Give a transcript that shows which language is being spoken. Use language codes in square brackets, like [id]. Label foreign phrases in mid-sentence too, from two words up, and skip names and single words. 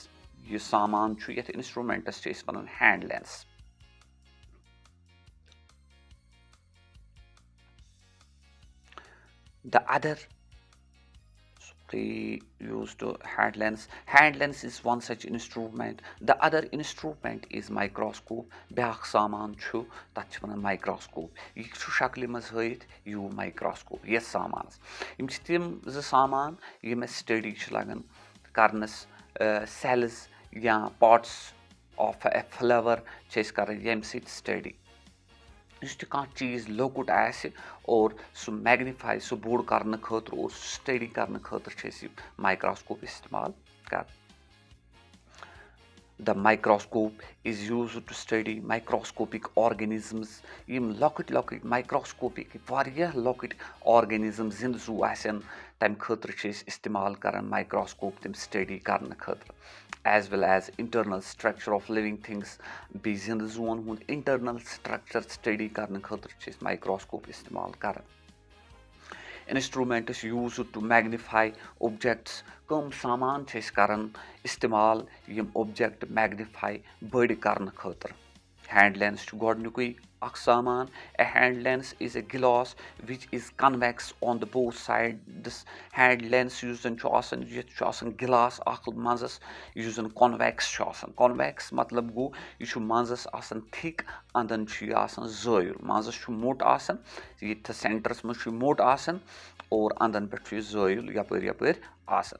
[ks] یہِ سامان چھُ یتھ instrumentس چھِ أسۍ ونان [en] hand lens. The other used hand lens. Hand lens is one such instrument. The other instrument is microscope. [ks] بیٛاکھ سامان چھُ تتھ چھِ ونان microscope. یہِ چھُ شکلہِ منٛز ہٲیِتھ یوٗ microscope یتھ سامانس. یِم چھِ تِم زٕ سامان یِم اَسہِ سٹڈی چھِ لگان کرنس. cells یا [en] parts of a flower [ks] چھِ أسۍ کران ییٚمہِ سۭتۍ سٹڈی. یُس تہِ کانٛہہ چیٖز لۄکُٹ آسہِ اور سُہ میگنِفاے سُہ بوٚڑ کرنہٕ خٲطرٕ اور سُہ سٹڈی کرنہٕ خٲطرٕ چھِ أسۍ یہِ مایکروسکوپ استعمال کران. [en] The microscope is used to study microscopic organisms. [ks] یِم لۄکٕٹۍ microscopic واریاہ لۄکٕٹۍ organisms زِندٕ زوٗ آسن تَمہِ خٲطرٕ چھِ أسۍ استعمال کران microscope تِم سٹڈی کرنہٕ خٲطرٕ. [en] As well as internal structure of living things. [ks] بیٚیہِ زِندٕ زوٗوَن ہُنٛد [en] internal structure study [ks] کرنہٕ خٲطرٕ چھِ أسۍ microscope استعمال کران. [en] Instruments used to magnify objects. [ks] کٕم سامان چھِ أسۍ کران استعمال یِم [en] object magnify [ks] بٔڑۍ کرنہٕ خٲطرٕ. [en] Hand lens [ks] چھُ گۄڈنیُکُے اکھ سامان. [en] A hand lens is a glass which is convex on the both sides. Hand lens [ks] یُس زن چھُ آسان یتھ چھُ آسان گِلاس اکھ منٛزس یُس زن convex چھُ آسان. convex مطلب گوٚو یہِ چھُ منٛزس آسان thick, انٛدن چھُ یہِ آسان زٲیُل. منٛزس چھُ موٚٹ آسان, ییٚتھس سینٹرس منٛز چھُ موٚٹ آسان اور انٛدن پٮ۪ٹھ چھُ یہِ زٲیُل یپٲرۍ آسان.